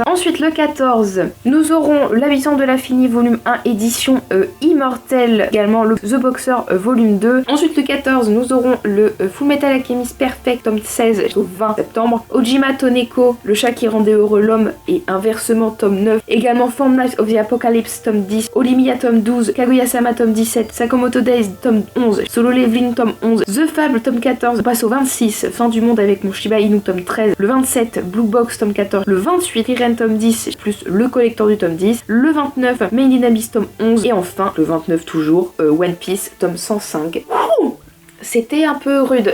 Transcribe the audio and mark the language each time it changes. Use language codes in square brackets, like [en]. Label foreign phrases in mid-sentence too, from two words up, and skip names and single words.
[fr] Ensuite le 14, nous aurons L'Habitant de l'Infini volume 1 édition Immortel, également le The Boxer volume 2. Ensuite le 14, nous aurons le Fullmetal Alchemist Perfect tome 16 au 20 septembre, Ojima Toneko, Le chat qui rendait heureux l'homme et inversement tome 9, également Form Knights of the Apocalypse tome 10, Olimiya tome 12, Kaguya-sama tome 17, Sakamoto Days tome 11, Solo Leveling tome 11, The Fable tome 14, on passe au 26, Fin du monde avec mon Shiba Inu tome 13, le 27, Blue Box tome 14, le 28, Irene tome 10, plus le collector du tome 10, le 29, Main in Abyss tome 11, et enfin, le 29 toujours, One Piece tome 105. Ouh, c'était un peu rude.